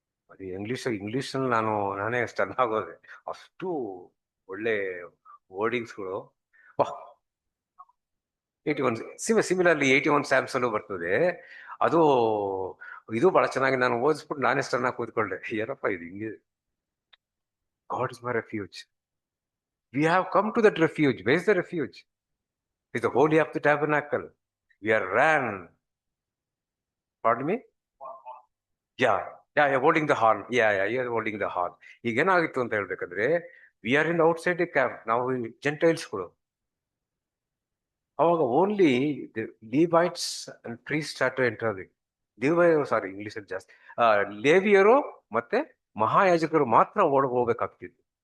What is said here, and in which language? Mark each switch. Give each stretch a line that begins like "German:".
Kannada: ಅದು ಇಂಗ್ಲಿಷ್ ನಾನೇ ಸ್ಟನ್ ಆಗೋದೆ. ಅಷ್ಟು ಒಳ್ಳೆ ವರ್ಡಿಂಗ್ಸ್ಗಳು. 81 ಸಿಮಿಲರ್ಲಿ 81 ಸ್ಯಾಮ್ಸ್ ಅಲ್ಲೂ ಬರ್ತದೆ. ಅದು ಇದು ಬಹಳ ಚೆನ್ನಾಗಿ ನಾನು ಓದಿಸ್ಬಿಟ್ಟು ನಾನೇ ಸ್ಟನ್ ಆಗಿ ಕೂತ್ಕೊಂಡೆ. ಏನಪ್ಪ ಇದು ಹಿಂಗೆ.
English: God is my refuge. We have come to that refuge. Where is the refuge? It's the holy of the tabernacle. We are ran. Pardon me? Yeah, you're holding the horn. Yeah, you're holding the horn.
Kannada: ಈಗ ಏನಾಗಿತ್ತು ಅಂತ ಹೇಳ್ಬೇಕಂದ್ರೆ,
English: We are in the outside the camp.
Kannada: ನಾವು ಜೆಂಟೈಲ್ಸ್ಗಳು. ಅವಾಗ
English: Only Levites and priest start to enter.
Kannada: English ಅಲ್ಲಿ ಜಾಸ್ತಿ. ಲೇವಿಯರು ಮತ್ತೆ ಮಹಾಯಾಜಕರು ಮಾತ್ರ ಹೋಗ್ಬೇಕಾಗ್ತಿತ್ತು.